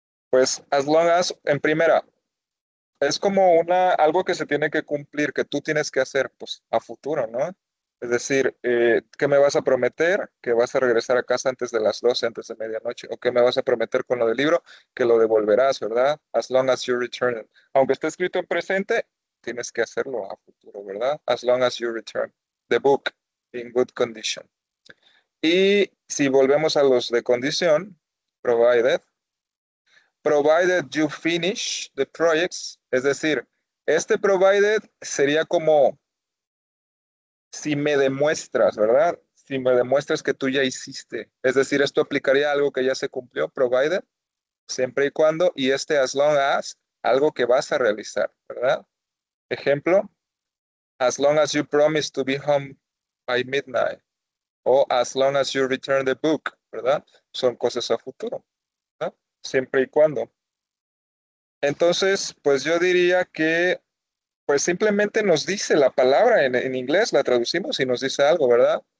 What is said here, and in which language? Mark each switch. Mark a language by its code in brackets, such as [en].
[es] Pues as long as, en primera, es como algo que se tiene que cumplir, que tú tienes que hacer, pues, a futuro, ¿no? Es decir, ¿qué me vas a prometer? Que vas a regresar a casa antes de las 12, antes de medianoche. ¿O qué me vas a prometer con lo del libro? Que lo devolverás, ¿verdad? [en] As long as you return it. [es] Aunque esté escrito en presente, tienes que hacerlo a futuro, ¿verdad? [en] As long as you return the book in good condition. [es] Y si volvemos a los de condición, [en] provided you finish the projects, [es] es decir, este provided sería como si me demuestras, ¿verdad? Si me demuestras que tú ya hiciste. Es decir, esto aplicaría a algo que ya se cumplió, provided, siempre y cuando, y este as long as, algo que vas a realizar, ¿verdad? [en] Ejemplo, as long as you promise to be home by midnight, o as long as you return the book, ¿verdad? [es] Son cosas a futuro, ¿verdad? Siempre y cuando. Entonces, pues yo diría que pues simplemente nos dice la palabra en inglés, la traducimos y nos dice algo, ¿verdad?